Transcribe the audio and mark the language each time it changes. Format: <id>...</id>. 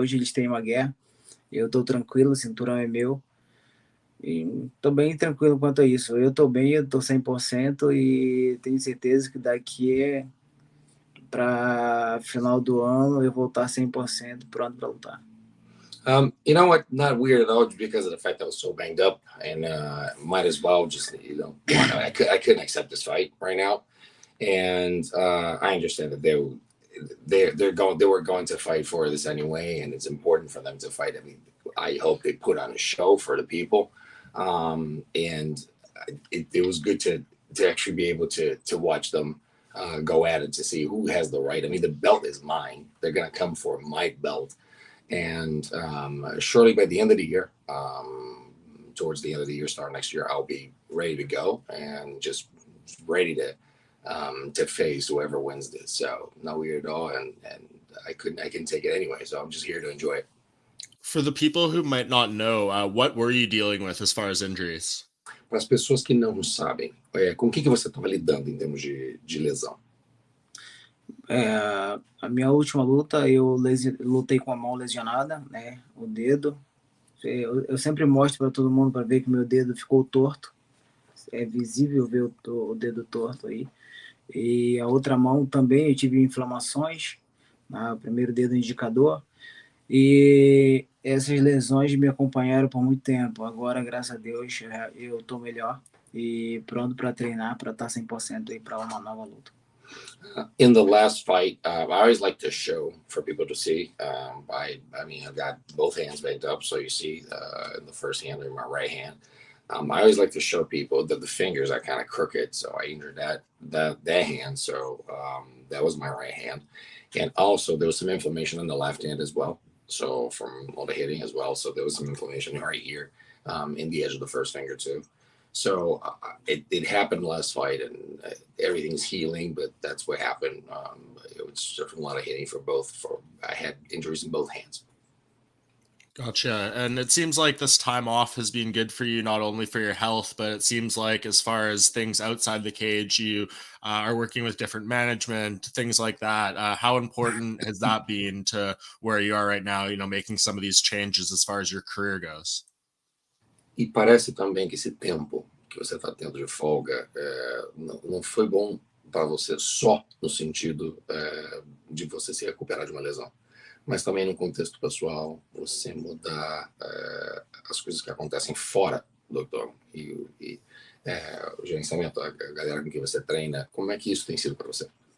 <pt>Hoje eles têm uma guerra, eu estou tranquilo, o cinturão é meu, e estou bem tranquilo quanto a isso. Eu estou bem, eu estou 100% e tenho certeza que daqui para final do ano eu vou estar 100% pronto para lutar.</pt> <en>You know what? Not weird at all, because of the fact that I was so banged up, and might as well just I couldn't accept this fight right now, and I understand that they were going to fight for this anyway, and it's important for them to fight. I mean, I hope they put on a show for the people, and it was good to actually be able to watch them go at it, to see who has the right. I mean, the belt is mine. They're going to come for my belt. And surely by the end of the year, towards the end of the year, start next year, I'll be ready to go and just ready to face whoever wins this. So not weird at all, and I can take it anyway. So I'm just here to enjoy it. For the people who might not know, what were you dealing with as far as injuries?</en> <pt>Para as pessoas que não sabem, com o que você estava lidando em termos de lesão? A minha última luta eu lutei com a mão lesionada, né? O dedo. Eu sempre mostro para todo mundo para ver que meu dedo ficou torto. É visível ver o dedo torto aí. E a outra mão também eu tive inflamações, o primeiro dedo indicador. E essas lesões me acompanharam por muito tempo. Agora, graças a Deus, eu estou melhor. e pronto para treinar, para estar 100% aí para uma nova luta.</pt> <en>In the last fight, I always like to show for people to see. I mean, I've got both hands banged up, so you see in the first hand in my right hand. I always like to show people that the fingers are kind of crooked, so I injured that hand. So that was my right hand, and also there was some inflammation on the left hand as well. So from all the hitting as well, so there was some inflammation right here in the edge of the first finger too. So it happened last fight, and everything's healing, but that's what happened. It was a lot of hitting for both. I had injuries in both hands. Gotcha. And it seems like this time off has been good for you, not only for your health, but it seems like as far as things outside the cage, you are working with different management, things like that. How important has that been to where you are right now, you know, making some of these changes as far as your career goes?</en> <pt>E parece também que esse tempo que você está tendo de folga não foi bom para você só no sentido de você se recuperar de uma lesão, mas também no contexto pessoal, você mudar as coisas que acontecem fora do octógono e o gerenciamento, a galera com quem você treina, como é que isso tem sido para você?</pt>